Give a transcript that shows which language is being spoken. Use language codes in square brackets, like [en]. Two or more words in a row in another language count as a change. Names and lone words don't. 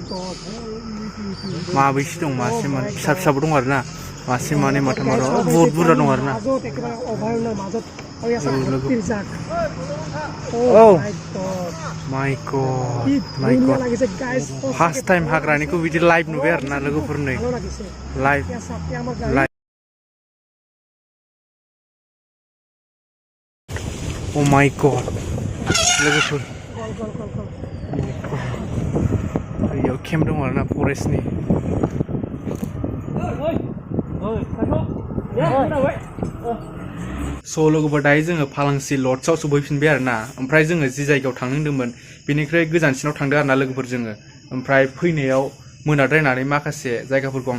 [brx] माबैसे दं मासे माने फिसा फिसाबो दं आरोना मासे मानै माथाम आरो बहुत बुरजा दं आरोना [en] my god first time [brx] हाग्रानिखौ बिदि लाइभ नुबाय आरोना लोगोफोर नै लाइभ [en] Oh my god [brx] लोगोफोर बेयाव केम्प दं आरोना फरेस्टनि स' लोगोफोर दायो जोङो फालांसि लड्सआव सफैफिनबाय आरोना ओमफ्राय जोङो जि जायगायाव थांनो होनदोंमोन बेनिख्रुइ गोजानसिनाव थांदों आरोना लोगोफोर जोङो ओमफ्राय फैनायाव मोनाद्रायनानै माखासे जायगाफोरखौ आं